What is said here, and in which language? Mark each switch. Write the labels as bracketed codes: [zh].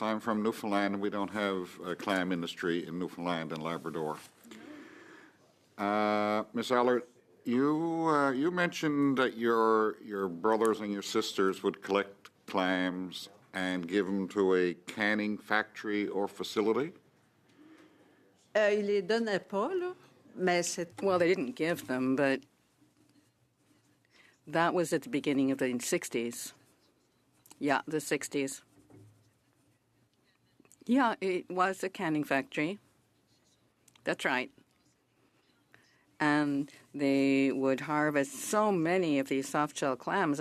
[en] I'm from Newfoundland, and we don't have a clam industry in Newfoundland and Labrador. Ms. Allard, you mentioned that your brothers and your sisters would collect clams and give them to a canning factory or facility. [fr] Ils les donnaient pas, là, mais c'est... [en] Well, they didn't give them, but that was at the beginning of the 60s. Yeah, the 60s. Yeah, it was a canning factory. That's right. And they would harvest so many of these soft-shell clams.